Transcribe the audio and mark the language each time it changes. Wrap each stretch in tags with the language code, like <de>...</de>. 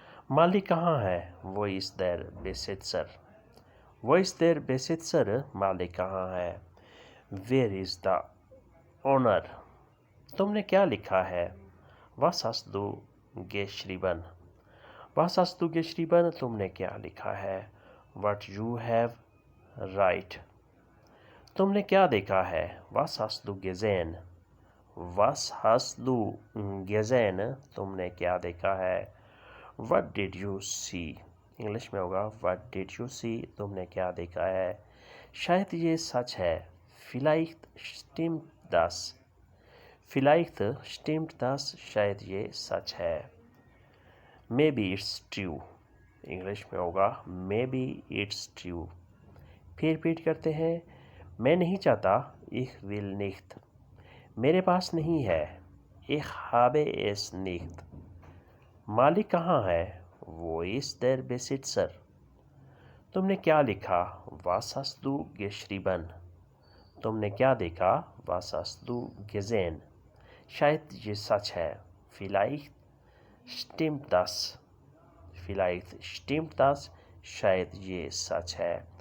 <ur>مالک کہاں ہے؟</ur> <de>Wo ist der Besitzer? Wo ist der Besitzer?</de> <ur>مالک کہاں ہے؟</ur> <en>Where is the owner?</en> <ur>تم نے کیا لکھا ہے؟</ur> <de>Was hast du geschrieben? Was hast du geschrieben?</de> <ur>تم نے کیا لکھا ہے؟</ur> <en>What you have write.</en> <ur>تم نے کیا دیکھا ہے؟</ur> <de>Was hast du gesehen? Was hast du gesehen?</de> <ur>تم نے کیا دیکھا ہے؟</ur> <en>What did you see?</en> <ur>English میں ہوگا</ur> <en>What did you see?</en> <ur>تم نے کیا دیکھا ہے؟ شاید یہ سچ ہے.</ur> <de>Vielleicht stimmt das. Vielleicht stimmt das.</de> <ur>شاید یہ سچ ہے.</ur> <en>Maybe it's true.</en> <ur>انگلش میں ہوگا</ur> <en>Maybe it's true.</en> <ur>پھر ریپیٹ کرتے ہیں. میں نہیں چاہتا.</ur> <de>Ich will nicht.</de> <ur>میرے پاس نہیں ہے.</ur> <de>Ich habe es nicht.</de> <ur>مالک کہاں ہے؟</ur> <de>Wo ist der Besitzer?</de> <ur>تم نے کیا لکھا؟</ur> <de>Was hast du geschrieben?</de> <ur>تم نے کیا دیکھا؟</ur> <de>Was hast du gesehen?</de> <ur>شاید یہ سچ ہے.</ur> <de>Vielleicht stimmt das. Vielleicht stimmt das.</de> <ur>شاید یہ سچ ہے.</ur>